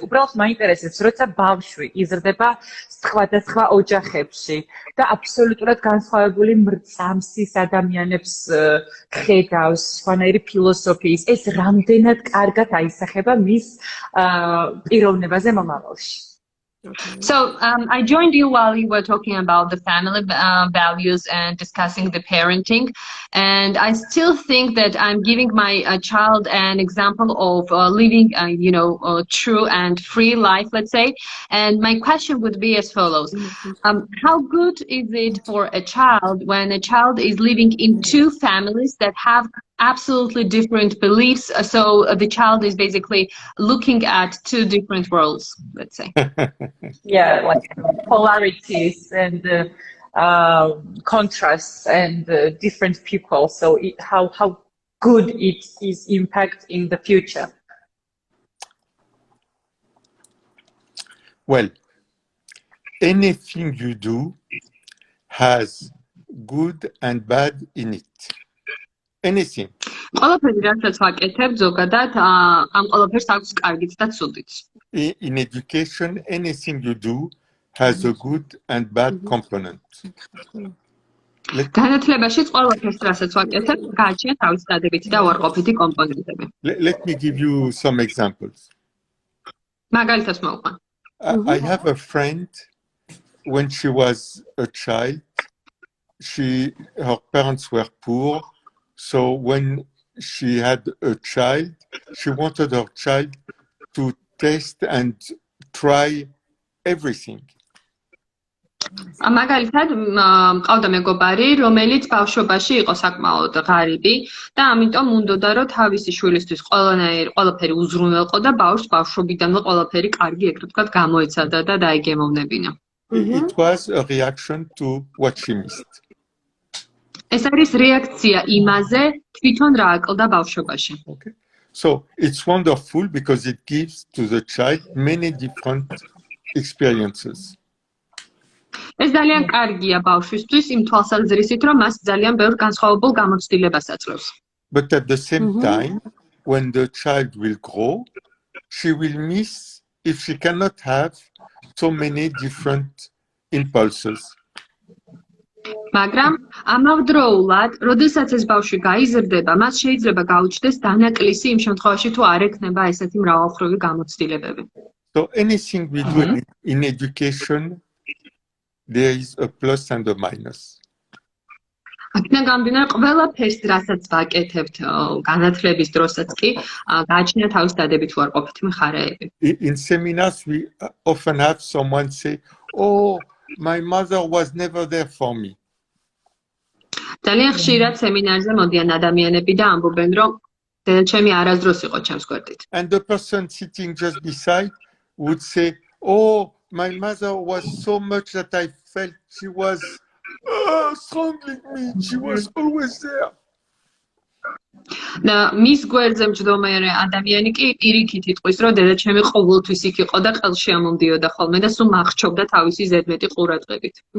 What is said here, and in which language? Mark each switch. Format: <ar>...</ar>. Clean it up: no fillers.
<ka>უბრალოდ მაინტერესებს, როცა ბავშვი იზრდება სხვადასხვა ოჯახებში და აბსოლუტურად განსხვავებული მრწამსის ადამიანებს ხედავს, სხვანაირი ფილოსოფიის, ეს რამდენად კარგად აისახება მის პიროვნებაზე მომავალში.</ka> <en>So I joined you while you were talking about the family values and discussing the parenting, and I still think that I'm giving my child an example of living, true and free life, let's say. And my question would be as follows: how good is it for a child when a child is living in two families that have absolutely different beliefs. So the child is basically looking at two different worlds, let's say. Yeah, like polarities and contrasts and different people. So how good it is impact in the future. Well, anything you do has good and bad in it. Anything.</en> <ka>ყველაფერი რასაც ვაკეთებ ზოგადად ამ ყველაფერს აქვს კარგიც და ცუდიც.</ka> <en>In education, anything you do has a good and bad component.</en> <ka>განათლებაშიც ყველაფერს რასაც ვაკეთებ გააჩნია თავისი დადებითი და უარყოფითი კომპონენტები.</ka> <en>Let me give you some examples.</en> <ka>მაგალითად მოვყვან.</ka> <en>I have a friend, when she was a child, her parents were poor, so when she had a child, she wanted her child to taste and try everything.</en> <ka>მაგალითად მყავდა მეგობარი, რომელიც ბავშვობაში იყო საკმაოდ ღარიბი და ამიტომ უნდოდა რომ თავისი შვილისთვის ყველაფერი უზრუნველყო და ბავშვს ბავშვობიდანვე ყველაფერი კარგი ეგრეთ ვთქვათ გამოეცადა და დაეგემოვნებინა.</ka> <en>It was a reaction to what she missed.</en> <ka>ეს არის რეაქცია იმაზე, თვითონ რა აკლდა ბავშვობაში.</ka> <en>Okay. So it's wonderful because it gives to the child many different experiences.</en> <ka>ეს ძალიან კარგია ბავშვისთვის იმ თვალსაზრისით, რომ მას ძალიან ბევრ განსხვავებულ გამოცდილებას აძლევს.</ka> <en>But at the same time, when the child will grow, she will miss if she cannot have so many different impulses.</en> <ka>მაგრამ ამავდროულად, როდესაც ეს ბავშვი გაიზრდება, მას შეიძლება გაუჩნდეს დანაკლისი იმ შემთხვევაში, თუ არ ექნება ესეთი მრავალმხრივი გამოცდილებები.</ka> <en>So anything we do in education, there is a plus and a minus.</en> <ka>აქედან გამომდინარე, ყველაფერს, რასაც ვაკეთებთ განათლების დროსაც კი, გააჩნია თავის დადებითი უარყოფითი მხარეები.</ka> <en>In seminars, we often have someone say, "Oh, my mother was never there for me."</en> <ka>ძალიან ხშირად სემინარზე მოდიან ადამიანები და ამბობენ, რომ დედაჩემი არასდროს იყო ჩემს გვერდით.</ka> <en>And the person sitting just beside would say, "Oh, my mother was so much that I felt she was strangling me. She was always there."</en> <ka>და მის გვერდზე მჯდომარე ადამიანი კი პირიქით იტყვის, რომ დედაჩემი ყოველთვის იქ იყო და ყელში ამომდიოდა ხოლმე და სულ მახრჩობდა თავისი ზედმეტი ყურადღებით.</ka>